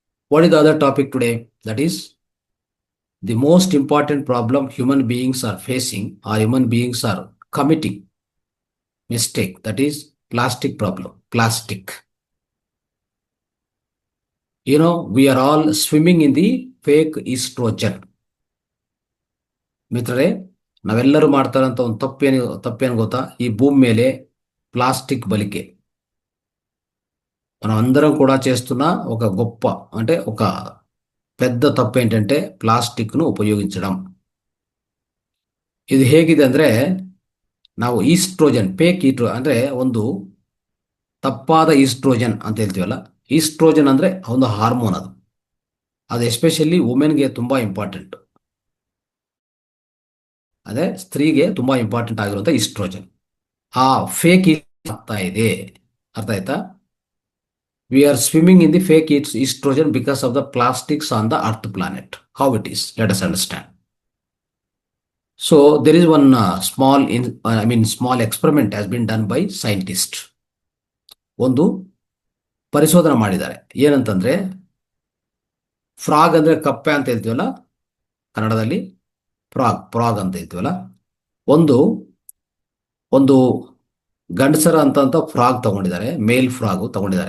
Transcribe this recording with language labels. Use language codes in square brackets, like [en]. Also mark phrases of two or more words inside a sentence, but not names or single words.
[en] What is the other topic today? That is the most important problem human beings are facing or human beings are committing mistake. That is plastic problem. Plastic. We are all swimming in the fake estrogen. [kn] ಮಿತ್ರರೇ, ನಾವೆಲ್ಲರೂ ಮಾಡ್ತಾರಂತ ಒಂದು ತಪ್ಪೇನು ಗೊತ್ತಾ? ಈ ಭೂಮಿ ಮೇಲೆ [te] ప్లాస్టిక్ బలికే మనం అందరం కూడా చేస్తున్న ఒక గొప్ప అంటే ఒక పెద్ద తప్పు ఏంటంటే ప్లాస్టిక్ను ఉపయోగించడం. [kn] ಇದು ಹೇಗಿದೆ ಅಂದ್ರೆ, ನಾವು ಈಸ್ಟ್ರೋಜನ್ ಫೇಕ್ ಅಂದ್ರೆ ಒಂದು ತಪ್ಪಾದ ಈಸ್ಟ್ರೋಜನ್ ಅಂತ ಹೇಳ್ತೀವಲ್ಲ. ಈಸ್ಟ್ರೋಜನ್ ಅಂದ್ರೆ ಒಂದು ಹಾರ್ಮೋನ್. ಅದು [en] especially womenಗೆ [kn] ತುಂಬಾ ಇಂಪಾರ್ಟೆಂಟ್. ಅದೇ ಸ್ತ್ರೀಗೆ ತುಂಬಾ ಇಂಪಾರ್ಟೆಂಟ್ ಆಗಿರುವಂತ ಈಸ್ಟ್ರೋಜನ್ ಆ ಫೇಕ್ ಆಗ್ತಾ ಇದೆ. ಅರ್ಥ ಆಯ್ತಾ? [en] We are swimming in the fake estrogen because of the plastics on the earth planet. How it is, let us understand. So there is one small experiment has been done by scientists. [kn] ಒಂದು ಪರಿಶೋಧನೆ ಮಾಡಿದ್ದಾರೆ. ಏನಂತಂದ್ರೆ, ಫ್ರಾಗ್ ಅಂದ್ರೆ ಕಪ್ಪೆ ಅಂತ ಹೇಳ್ತೀವಲ್ಲ ಕನ್ನಡದಲ್ಲಿ, ಫ್ರಾಗ್ ಅಂತ ಹೇಳ್ತೀವಲ್ಲ. ಒಂದು ಒಂದು ಗಂಡಸರ ಅಂತ ಫ್ರಾಗ್ ತಗೊಂಡಿದ್ದಾರೆ, [en] male frog [kn] ತಗೊಂಡಿದ್ದಾರೆ.